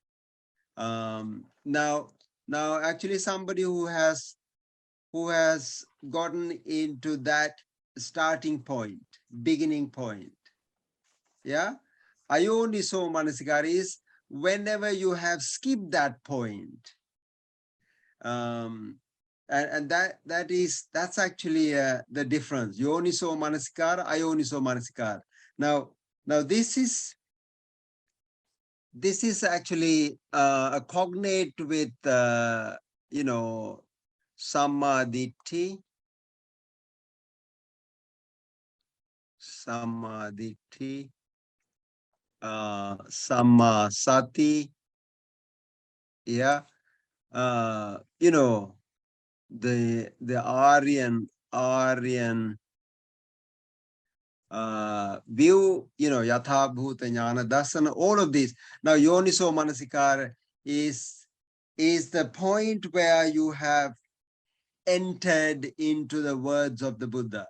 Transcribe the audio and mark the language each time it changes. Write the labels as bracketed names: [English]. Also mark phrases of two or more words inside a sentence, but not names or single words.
[English] Now actually somebody who has gotten into that starting point, beginning point. Yeah. [Pali] Ayoniso manasikara [English] is whenever you have skipped that point. And that's actually the difference. [Pali] Yoniso manasikara, ayoniso manasikara. [English] Now this is actually a cognate with samadhi, [Pali] samma sati. [English] Yeah. The Aryan Aryan view, [Pali] Yatha Bhuta Jnana Darsana, [English] all of these. Now, [Pali] Yoniso Manasikara [English] is the point where you have entered into the words of the Buddha.